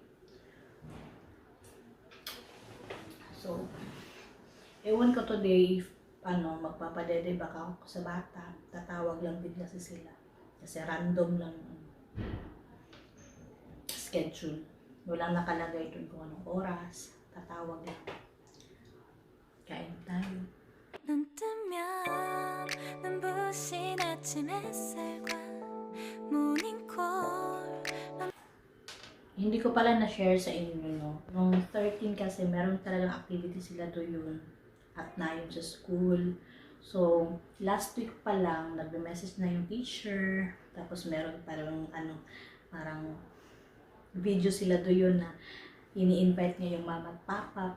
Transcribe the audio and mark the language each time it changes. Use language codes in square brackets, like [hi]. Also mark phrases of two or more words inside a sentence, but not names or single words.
[tl] So, ewan ko today, magpapadede baka ako sa bata. Tatawag lang din kasi sila. Kasi random lang schedule. Walang nakalagay dun kung anong oras. Tatawag lang. Kain tayo. [ko] 눈 뜨면 눈부신 아침 햇살과 모닝콜. [tl] Hindi ko pala na-share sa inyo, no? Noong 13 kasi, meron talagang activity sila doon at 9 sa school. So, [en] last week [tl] pa lang, nagbe-message na yung teacher. Tapos meron parang parang video sila doon na ini-invite niya yung mama at papa.